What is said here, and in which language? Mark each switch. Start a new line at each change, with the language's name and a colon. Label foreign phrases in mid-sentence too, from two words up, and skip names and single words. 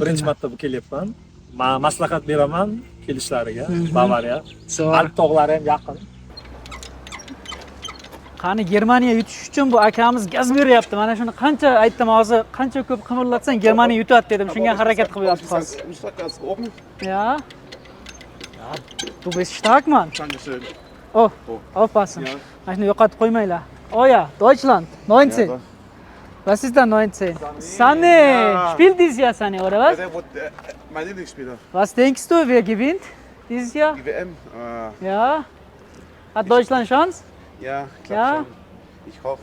Uzbek: Birinchi marta kelyapman. Men maslahat beraman kelishlariga, Bavariya. Alp tog'lari ham yaqin. Qani Germaniya yutish uchun bu akamiz gaz beryapti. Mana shuni qancha aytdim hozir, qancha ko'p qimirlatsang Germaniya yutadi dedim. Shunga harakat qilyapti hozir.
German: Ja. Ja, du bist stark, Mann. Dankeschön. Oh, aufpassen. Mach nur
Uzbek: yo'qotib qo'ymanglar.
German: Oh ja, Deutschland, 19. Ja, Was ist da 19? Sané! Spielt dieses Jahr Sané, oder was? Mein Lieblingsspieler. Was denkst du, wer gewinnt dieses Jahr? Die WM. Ja? Hat Deutschland Chance? Ja, klar Ja? schon. Ich hoffe.